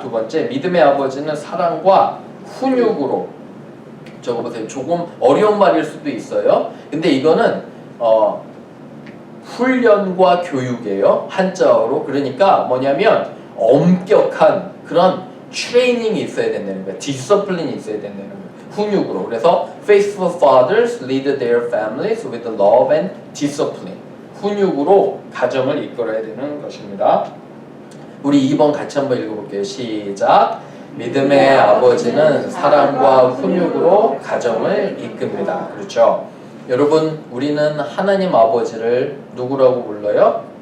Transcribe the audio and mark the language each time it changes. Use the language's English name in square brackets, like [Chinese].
[Korean] 두 번째, 믿음의 아버지는 사랑과 훈육으로. 저거 보세요. 조금 어려운 말일 수도 있어요. 근데 이거는 훈련과 교육이에요. 한자어로. 그러니까 뭐냐면 엄격한 그런 트레이닝이 있어야 된다는 거예요. 디서플린이 있어야 된다는 거예요. 훈육으로. [English] 그래서 faithful fathers lead their families with love and discipline. [Korean] 훈육으로 가정을 이끌어야 되는 것입니다. 우리 2번 같이 한번 읽어볼게요. 시작. 믿음의 아버지는 사랑과 훈육으로 가정을 이끕니다. 그렇죠? 여러분 우리는 하나님 아버지를 누구라고 불러요?